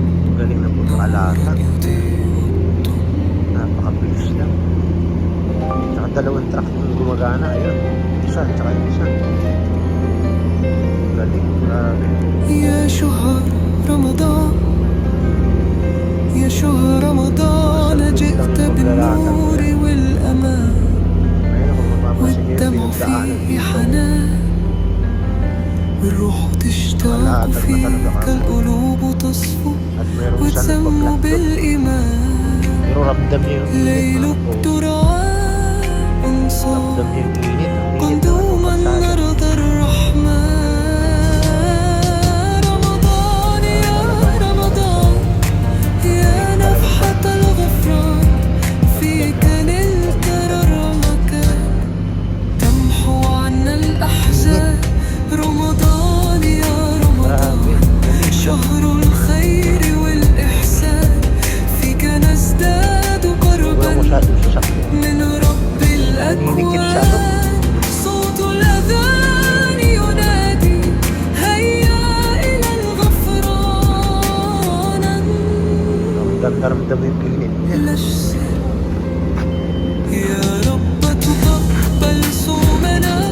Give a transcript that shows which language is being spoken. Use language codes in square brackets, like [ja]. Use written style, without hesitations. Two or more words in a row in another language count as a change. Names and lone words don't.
[tl] napakabilis lang. Tsaka dalawang truck yung gumagana. Ayun, isa, tsaka yung isa. Galing, grabe. [ar] يا شهر رمضان يا شهر رمضان جئت بالنور والأمان والدمع فيه حنان الروح تشتاق فيك القلوب تصفو وتسمو بالإيمان [tl] Pero ramdam niyo yung init. [ar] ليلك ترعى انصار [tl] Ramdam niyo yung init. [ar] قدوما نرضى الرحمن رمضان يا رمضان يا نفحة الغفران فيك نلت رمكان تمحو عنا الأحزان رمضان يا رمضان شهر الخير والإحسان فيك نزداد قربا من رب الأكوان صوت الأذان ينادي هيا إلى الغفران [tl] Ramdam mo yung init. [ar] يا رب تقبل صومنا